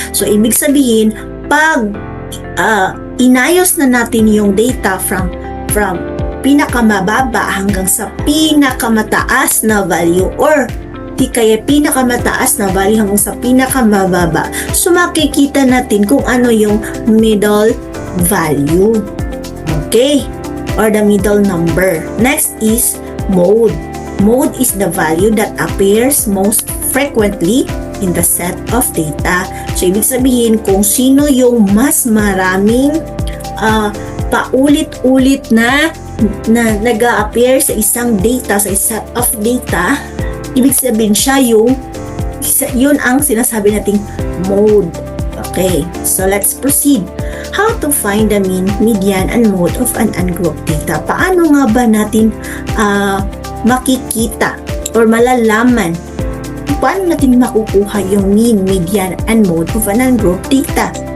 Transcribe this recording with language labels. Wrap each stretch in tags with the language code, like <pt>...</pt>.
<tl>So, ibig sabihin, pag inayos na natin yung data from pinakamababa hanggang sa pinakamataas na value or di kaya pinakamataas na value hanggang sa pinakamababa, so makikita natin kung ano yung middle value. Okay?</tl> <en>Or the middle number. Next is mode. Mode is the value that appears most frequently in the set of data.</en> <tl>So, ibig sabihin kung sino yung mas maraming paulit-ulit na nag-a-appear sa isang data, sa set of data, ibig sabihin siya yun ang sinasabi nating mode.</tl> <en>Okay, so let's proceed. How to find the mean, median, and mode of an ungrouped data.</en> <tl>Paano nga ba natin makikita or malalaman paano natin makukuha yung</tl> <en>mean, median, and mode of an ungrouped data?</en>